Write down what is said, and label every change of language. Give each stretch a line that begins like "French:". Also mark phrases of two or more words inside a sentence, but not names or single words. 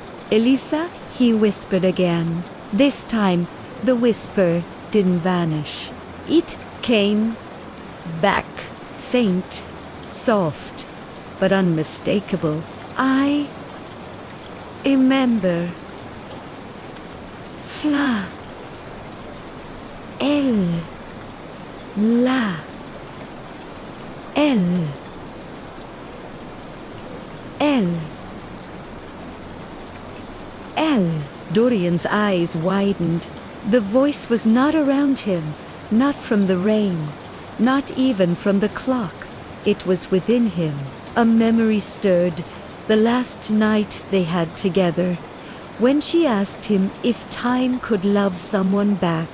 English: "Elisa," he whispered again. This time, the whisper didn't vanish. It came back, faint, soft, but unmistakable. "I remember. Fla. El. La. El. El. El." Dorian's eyes widened. The voice was not around him, not from the rain, not even from the clock. It was within him. A memory stirred, the last night they had together, when she asked him if time could love someone back.